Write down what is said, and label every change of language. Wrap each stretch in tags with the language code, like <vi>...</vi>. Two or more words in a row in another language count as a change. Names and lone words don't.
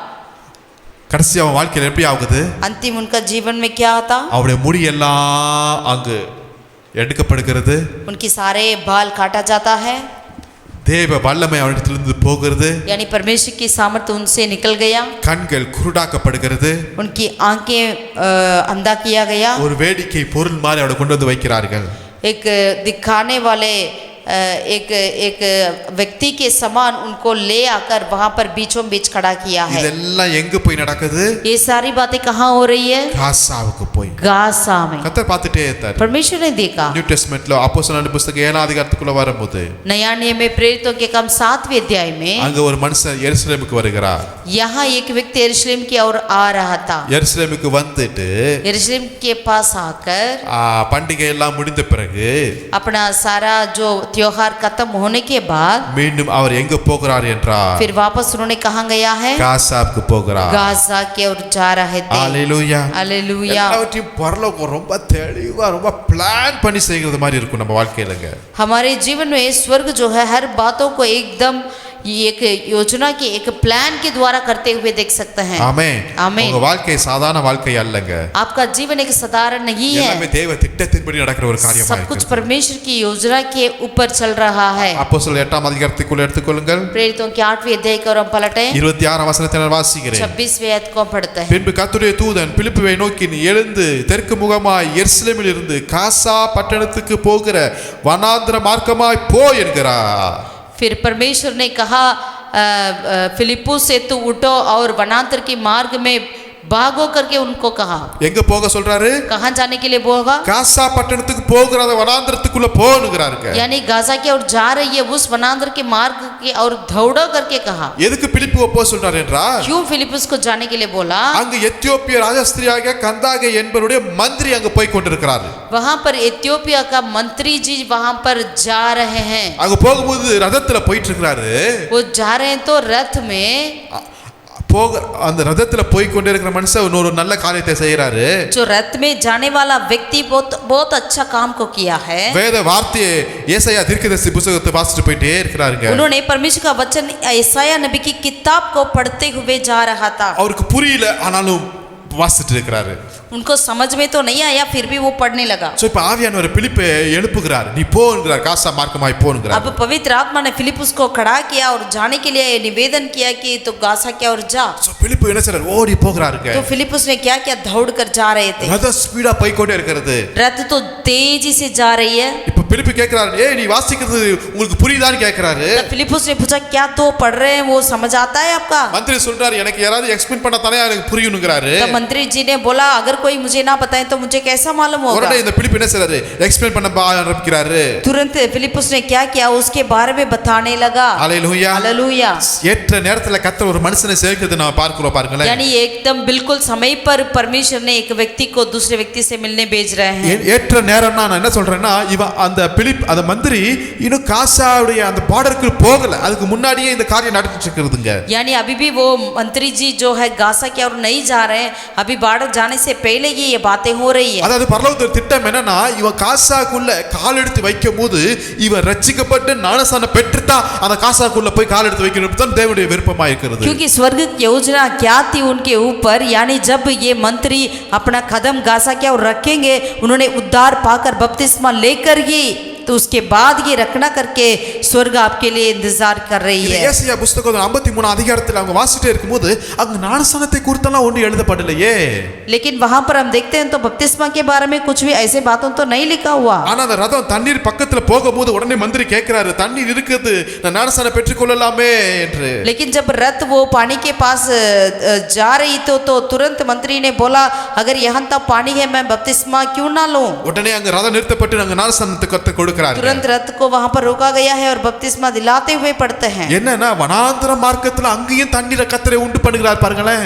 <ta>கடைசி அவன் வாழ்க்கையில எப்படி ஆகுது?</ta> <hi>अंतिम उनका जीवन में क्या था?</hi> <ta>அவருடைய முடி எல்லாம் அங்கு எடுக்கப்படுகிறது.</ta> <hi>उनकी सारे बाल काटा जाता है।</hi> <ta>தேவ வல்லமை அவரிடத்திலிருந்து போகிறது.</ta> <hi>यानी परमेश्वर की सामर्थ्य उनसे निकल गया।</hi> <ta>கண்கள் குருடாக்கப்படுகிறது.</ta> <hi>उनकी आंखें अंधा किया गया।</hi> <ta>ஒரு வேடிக்கை பொருள் மாதிரி அவரை கொண்டு வந்து வைக்கிறார்கள்.</ta> <hi>एक दिखाने वाले एक व्यक्ति के समान उनको ले आकर वहां पर बीचों बीच खड़ा किया है।</hi> <ta>இதெல்லாம் எங்க போய் நடக்குது?</ta> <hi>ये सारी बातें कहाँ हो रही है?</hi> <ta>காசாவுக்கு போய்.</ta> <hi>गासा में।</hi> <ta>கர்த்தர் பார்த்துட்டே இருந்தார்.</ta> <hi>परमेश्वर ने देखा।</hi> <en>New Testament</en> <ta>அப்போஸ்தலர் புத்தகம் 7ஆம் அதிகாரத்துக்குள்ள வரும்போது</ta> <hi>नया नियम में प्रेरितों के काम 7वें अध्याय में</hi> <ta>அங்க ஒரு மனுஷன் எருசலேமுக்கு வருகிறார்.</ta> <hi>यहाँ एक व्यक्ति यरूशलेम की ओर आ रहा था।</hi> <ta>எருசலேமுக்கு வந்துட்டு</ta> <hi>यरूशलेम के पास आकर</hi> <ta>பண்டிகை எல்லாம் முடிந்த பிறகு</ta> <hi>अपना सारा जो त्योहार खत्म होने के बाद</hi> <ta>மீண்டும் அவர் எங்க போகிறார் என்றால்</ta> <hi>फिर वापस उन्होंने कहाँ गया है?</hi> <ta>காசாவுக்கு போகிறார்.</ta> <hi>गाजा के ओर जा रहे थे।</hi> <ta>ஹalleluya.</ta> <hi>हालेलुया।</hi> <ta>எல்லாவற்றையும் பரலோகம் ரொம்ப தெளிவா ரொம்ப பிளான் பண்ணி செய்கிறது மாதிரி இருக்கும் நம்ம வாழ்க்கையிலங்க.</ta> <hi>हमारे जीवन में स्वर्ग जो है हर बातों को एकदम एक योजना की एक प्लान के द्वारा करते हुए देख सकते हैं।</hi> <ta>ஆமென். ஆமென். உங்க வாழ்க்கை சாதாரண வாழ்க்கை அல்லங்க.</ta> <hi>आपका जीवन एक साधारण नहीं है।</hi> <ta>எல்லாமே தேவ திட்டத்தின்படி நடக்கிற ஒரு காரியமா</ta> <hi>सब कुछ परमेश्वर की योजना के ऊपर चल रहा है।</hi> <ta>அப்போஸ்தலர் 8ஆம் அதிகாரத்துக்குள்ள எடுத்துக்கொள்ளுங்கள்.</ta> <hi>प्रेरितों के 8वें अध्याय को हम पलटें।</hi> <ta>26ஆம் வசனத்தை நான் வாசிக்கிறேன்.</ta> <hi>26वें आयत को पढ़ते हैं।</hi> <ta>பின்பு கர்த்தருடைய தூதன் பிலிப்புவை நோக்கி நீ எழுந்து தெற்கு முகமாய் எருசலேமில் இருந்து காசா பட்டணத்துக்கு போகிற வனாந்திர மார்க்கமாய் போ என்கிறார்.</ta> <hi>फिर परमेश्वर ने कहा फिलिप्पुस से तू उठो और वनांतर के मार्ग में भागो करके उनको कहा।</hi> <ta>எங்க போக சொல்றாரு?</ta> <hi>कहाँ जाने के लिए बोगा?</hi> <ta>காசா பட்டணத்துக்கு போகிற அந்த வனாந்திரத்துக்குள்ள போனுகிறாருங்க.</ta> <hi>यानी गाजा की ओर जा रही है उस वनांतर के मार्ग की और दौड़ो करके कहा।</hi> <ta>எதுக்கு பிலிப்புவை போக சொல்றாரு என்றால்</ta> <hi>क्यों फिलिप्पुस को जाने के लिए बोला?</hi> <ta>அங்க எத்தியோப்பிய ராஜஸ்திரியாக கந்தாகே என்பவருடைய மந்திரி அங்க போய் கொண்டிருக்கிறார்.</ta> <hi>वहाँ पर एथियोपिया का मंत्री जी वहाँ पर जा रहे हैं।</hi> <ta>அங்க போகும்போது ரதத்துல போயிட்டு இருக்கிறாரு.</ta> <hi>वो जा रहे हैं तो रथ में</hi> <ta>போக அந்த ரதத்துல போய் கொண்டிருக்கிற மனுஷன் ஒரு நல்ல காரியத்தை செய்யறாரு.</ta> <hi>जो रथ में जाने वाला व्यक्ति बहुत अच्छा काम को किया है।</hi> <ta>வேத வார்த்தையை ஏசாயா தீர்க்கதரிசி புத்தகத்தை வாசிட்டு போயிட்டே இருக்கிறாருங்க.</ta> <hi>उन्होंने परमेश्वर का वचन यशायाह नबी की किताब को पढ़ते हुए जा रहा था।</hi> <ta>அவருக்கு புரியல ஆனாலும் வாசிட்டு இருக்கிறாரு.</ta> <hi>उनको समझ में तो नहीं आया फिर भी वो पढ़ने लगा।</hi> <ta>சோ இப்ப ஆவியானவர் பிலிப்பை எழுப்புகிறார். நீ போன்றார் காசா மார்க்கமாய் போன்றார்.</ta> <hi>अब पवित्र आत्मा ने फिलिप्पुस को खड़ा किया और जाने के लिए निवेदन किया कि तो गासा की ओर जा।</hi> <ta>சோ பிலிப்பு என்ன செய்றார்? ஓடி போகிறாருங்க.</ta> <hi>तो फिलिप्पुस ने क्या किया? दौड़ कर जा रहे थे।</hi> <ta>ரத ஸ்பீடா போய் கொண்டே இருக்கிறது.</ta> <hi>रथ तो तेजी से जा रही है।</hi> <ta>இப்ப பிலிப்பு கேக்குறாரு, ஏய் நீ வாசிக்கிறது உங்களுக்கு புரியுதான்னு கேக்குறாரு.</ta> <hi>तो फिलिप्पुस ने पूछा क्या तो पढ़ रहे हैं वो समझ आता है आपका?</hi> <ta>மந்திரி சொல்றாரு எனக்கு யாராவது எக்ஸ்பிளைன் பண்ண தானே எனக்கு புரியும்ங்கறாரு.</ta> <hi>तो मंत्री जी ने बोला अगर कोई मुझे ना बताए तो मुझे कैसा मालूम होगा?</hi> <ta>உடனே இந்த பிலிப்பு என்ன செய்றாரு? எக்ஸ்பிளைன் பண்ண ஆரம்பிக்கிறாரு.</ta> <hi>तुरंत फिलिप्पुस ने क्या किया? उसके बारे में बताने लगा।</hi> <ta>ஹalleluya.</ta> <hi>हालेलुया।</hi> <ta>ஏற்ற நேரத்துல கர்த்தர் ஒரு மனுஷனை சேர்க்கிறது நாம பார்க்கிறோம் பாருங்களேன்.</ta> <hi>यानी एकदम बिल्कुल समय पर परमेश्वर ने एक व्यक्ति को दूसरे व्यक्ति से मिलने भेज रहे हैं।</hi> <ta>ஏற்ற நேரம்னா நான் என்ன சொல்றேன்னா இவன் அந்த பிலிப் அந்த மந்திரி இன்னும் காசாவுடைய அந்த பார்டருக்கு போகல. அதுக்கு முன்னாடியே இந்த காரியம் நடந்துட்டு இருக்குதுங்க.</ta> <hi>यानी अभी भी वो मंत्री जी जो है गासा की ओर नहीं जा रहे हैं। अभी बाढ़ जाने से पहले ही ये बातें हो रही है।</hi> <ta>அதாவது பரலோகத்தின் திட்டம் என்னன்னா இவன் காசாக்குள்ள கால் எடுத்து வைக்கும்போது இவன் ரட்சிக்கப்பட்டு ஞானஸ்நானம் பெற்றுதான் அந்த காசாக்குள்ள போய் கால் எடுத்து வைக்கணும் தான் தேவனுடைய விருப்பமா இருக்கிறது.</ta> <hi>क्योंकि स्वर्ग की योजना क्या थी उनके ऊपर, यानी जब ये मंत्री अपना कदम गासा की ओर रखेंगे उन्होंने उद्धार पाकर बपतिस्मा लेकर ही तो उसके बाद ये रखना करके स्वर्ग आपके लिए इंतजार कर रही है।</hi> <ta>ஏசாயா புத்தகம் 53 அதிகாரத்தில் அவங்க வாசிட்டே இருக்கும்போது அங்க ஞானஸ்நானத்தை குறித்தெல்லாம் ஒன்று எழுதப்படலையே.</ta> <hi>लेकिन वहां पर हम देखते हैं तो बपतिस्मा के बारे में कुछ भी ऐसे बातों तो नहीं लिखा हुआ।</hi> <ta>ஆனா அந்த ரதம் தண்ணீர் பக்கத்துல போகும்போது உடனே மந்திரி கேட்கிறாரு தண்ணீர் இருக்குது நான் ஞானஸ்நானம் பெற்றுக்கொள்ளலாமே என்று.</ta> <hi>लेकिन जब रथ वो पानी के पास जा रही तो तुरंत मंत्री ने बोला अगर यहाँ तक पानी है मैं बपतिस्मा क्यों ना लूं?</hi> <ta>உடனே அங்க ரதம் நிறுத்தப்பட்டு அங்க ஞானஸ்நானத்தை கர்த்தர் கொடுக்கறாங்க.</ta> <hi>तुरंत रथ को वहां पर रोका गया है और बपतिस्मा दिलाते हुए पढ़ते हैं।</hi> <ta>என்னன்னா வனாந்தர மார்க்கத்துல அங்கேயும் தண்ணீரை கர்த்தர் உண்டு பண்ணுகிறார் பாருங்களேன்.</ta>